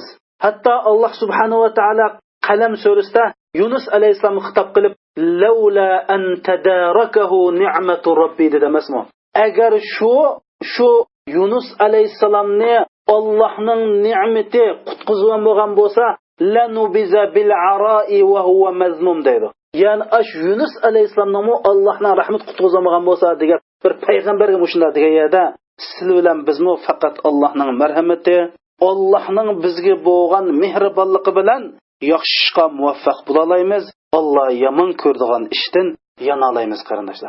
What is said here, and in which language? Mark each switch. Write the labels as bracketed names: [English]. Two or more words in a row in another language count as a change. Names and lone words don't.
[Uzbek] Hatto Alloh subhanahu va taolo Qalam surasida Yunus alayhisalomga xitob qilib, [Arabic] "لولا أن تداركه نعمة ربي" [Uzbek] dedi emasmi? Agar shu Yunus alayhisalomni Allohning ne'mati qutqizgan bo'lgan bo'lsa, [Arabic] لنبذ بالعراء وهو مذموم [Uzbek] deydi. Ya'ni Yunus alayhisalomning Allohning rahmat qutqizgan bo'lsa degan bir payg'ambarga shunday degan yerda siz bilan bizmi faqat Allohning marhamati, Allohning bizga bo'lgan mehribonligi bilan yaxshi ishga muvaffaq bo'la olamiz. Alloh yomon ko'radigan ishdan yana olamiz qarindoshlar.